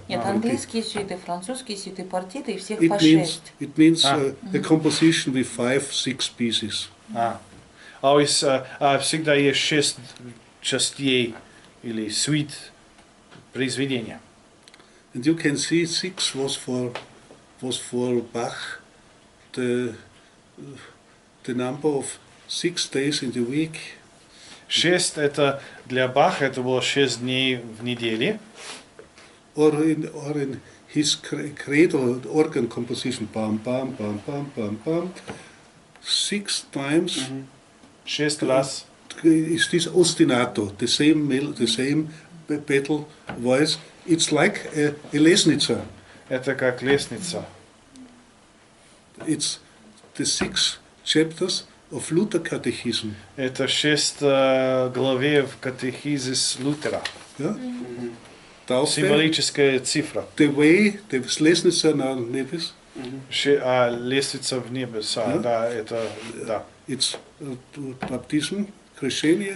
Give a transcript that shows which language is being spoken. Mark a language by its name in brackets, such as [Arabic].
[Russian] Нет, английские сюиты, французские сюиты, партиты, и всех по [English] It [Russian] 6. [English] means a composition with 5-6 pieces. [Russian] Всегда есть 6 частей или suite произведения. [English] And you can see 6 was for Bach the number of 6 days in the week. [Russian] 6 это для Баха, это было 6 дней в неделе. [English] Or in his credo organ composition, bam, bam, bam, bam, bam, bam, 6 times. [Russian] 6 раз. [English] Is this ostinato, the same pedal voice? It's like a [Russian] лестница. Это как лестница. [English] It's the 6 chapters of Luther Catechism. [Russian] Это 6 главе в катехизис Лютера. [English] Yeah? [German] Taufe, [Russian] Символическая цифра. [English] the way, the [Russian] лестница на небес. Лестница в небеса, да, это, да. [English] It's baptism, [Russian] крещение.